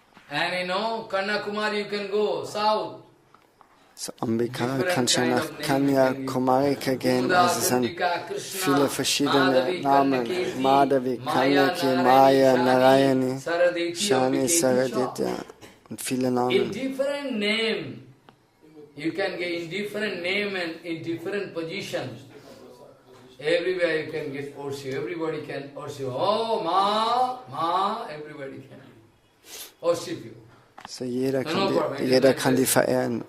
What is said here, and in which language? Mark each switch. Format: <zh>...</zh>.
<en>And you know, Kanyakumari you can go south.</en> <de>So Ambika kannst du nach Kanyakumarika gehen, also es sind viele verschiedene Namen. Madhavi, Kanyaki, Maya, Narayani, Shani, Saraditya und viele Namen.</de> <en>In different name, you can get in different name and in different positions. Everywhere you can get worship, everybody can worship. Oh, Ma, everybody can.</en> <de>So jeder kann die verehren.</de>